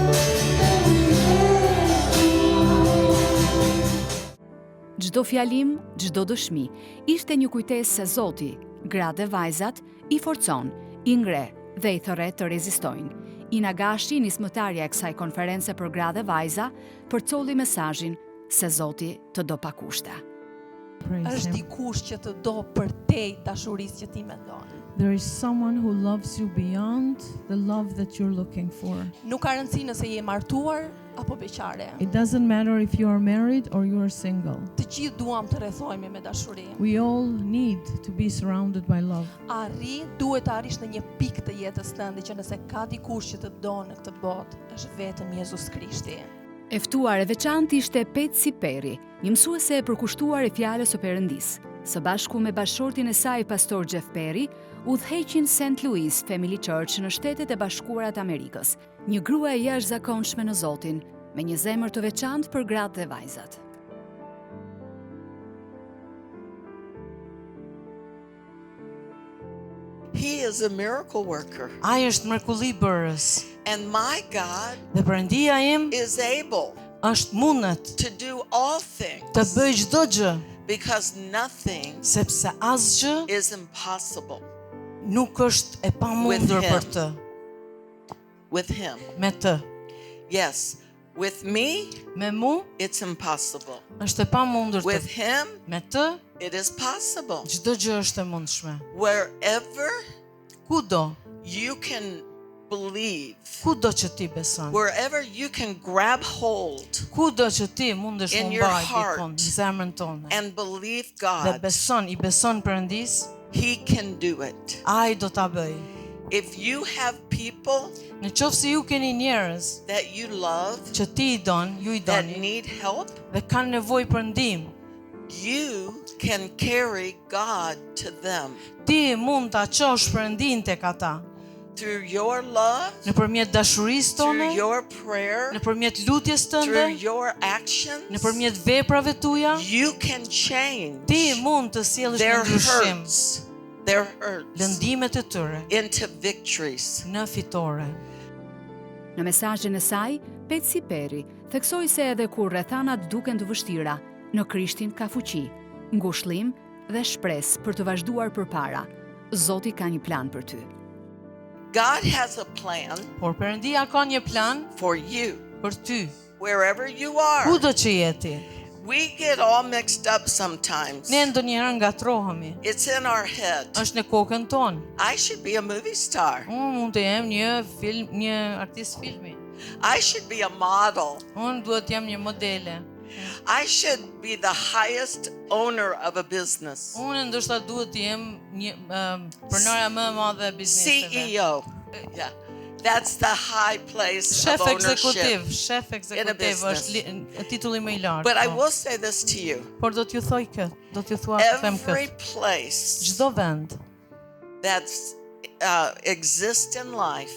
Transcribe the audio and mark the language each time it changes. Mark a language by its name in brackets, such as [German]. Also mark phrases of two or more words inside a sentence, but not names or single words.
[Albanian] Çdo fjalim, çdo dëshmi, ishte një kujtesë se Zoti, gratë dhe vajzat, I forcon, I ngre dhe I thërret të rezistojnë. Ina Gashi, nismëtarja e kësaj konference për gra dhe vajza, përcolli mesazhin se Zoti të do pa kushte. [English] Praise [Albanian] Është [English] him. [Albanian] dikush që të do përtej dashurisë që ti mendon. [English] There is someone who loves you beyond the love that you're looking for. [Albanian] Nuk ka rëndësi nëse je martuar apo beqare. [English] It doesn't matter if you are married or you are single. [Albanian] Të gjithë duam të rrethohemi me dashuri. [English] We all need to be surrounded by love. [Albanian] Duhet të arrish në një pikë të jetës tënde që nëse ka dikush që të do në këtë botë, është vetëm Jezus Krishti. E ftuar e veçantë ishte Petsi Peri, një mësuese e përkushtuar e fjalës së Perëndisë. Së bashku me bashkëshortin e saj pastor Jeff Perry, udhëheqin St. Louis Family Church në Shtetet e Bashkuara të Amerikës, një grua e jashtëzakonshme në Zotin, me një zemër të veçantë për gratë dhe vajzat. [English] He is a miracle worker. [Albanian] Ai është mrekulli-bërës. [English] And my God [Albanian] Dhe Perëndia im [English] is able [Albanian] është mundet [English] to do all things [Albanian] të bëj çdo gjë, [English] because nothing [Albanian] sepse asgjë [English] is impossible [Albanian] nuk është e pamundur [English] With him. [Albanian] për të. [English] with him. [Albanian] Me të. [English] Yes, with me, [Albanian] Me mu [English] it's impossible. [Albanian] është e pamundur [English] With [Albanian] të. [English] him, [Albanian] Me të [English] it is possible. [Albanian] çdo gjë është e mundshme. [English] Wherever [Albanian] Kudo, [English] you can believe, [Albanian] kudo që ti beson, [English] wherever you can grab hold [Albanian] kudo që ti mundesh [English] In [Albanian] mu [English] your [Albanian] mbaj [English] heart [Albanian] dikon në zemrën tonë [English] and believe [Albanian] dhe [English] God, [Albanian] i beson Perëndis, [English] He can do it. [Albanian] ai do ta bëj. [English] If you have people [Albanian] Në qoftë se ju keni njerëz [English] that you love [Albanian] që ti ju i [English] that [Albanian] doni [English] need help, [Albanian] dhe kanë nevojë për ndihmë, [English] you can carry God to them [Albanian] ti mund ta çosh Perëndin tek ata [English] through your love, [Albanian] nëpërmjet dashurisë [English] through [Albanian] tone, [English] your prayer, [Albanian] nëpërmjet lutjes tënde, [English] through your actions. [Albanian] nëpërmjet veprave tuaja. [English] You can change [Albanian] Ti mund të sjellësh [English] their [Albanian] një ndryshim [English] hurts, their hurts [Albanian] lëndimet e tyre [English] into victories. [Albanian] në fitore. Në mesazhin e saj, Petsi Peri theksoi se edhe kur rrethanat duken të vështira, në Krishtin ka fuqi, ngushëllim dhe shpresë për të vazhduar përpara. Zoti ka një plan për ty. [English] God has a plan [Albanian] Por Perëndia ka një plan [English] for you, [Albanian] për ty, [English] wherever you are. [Albanian] kudo që jeti. [English] We get all mixed up sometimes. [Albanian] Ne ndonjëherë ngatrohemi. [English] It's in our head. [Albanian] Është në kokën tonë. [English] I should be a movie star. [Albanian] Unë mund të jem një artist filmi. [English] I should be a model. [Albanian] Unë duhet jem një modele. [English] I should be the highest owner of a business. [Albanian] Unë ndoshta duhet të jem një pronarja më e madhe e bizneseve. [English] CEO. Yeah. That's the high place [Albanian] Shef [English] of ownership. [Albanian] ekzekutiv [English] business. [Albanian] është titulli më i lartë. [English] But I [Albanian] po. [English] will say this to you. [Albanian] Por do t'ju thoj këtë, do t'ju them [English] Every [Albanian] këtë. [English] place [Albanian] Çdo vend [English] that's exists in life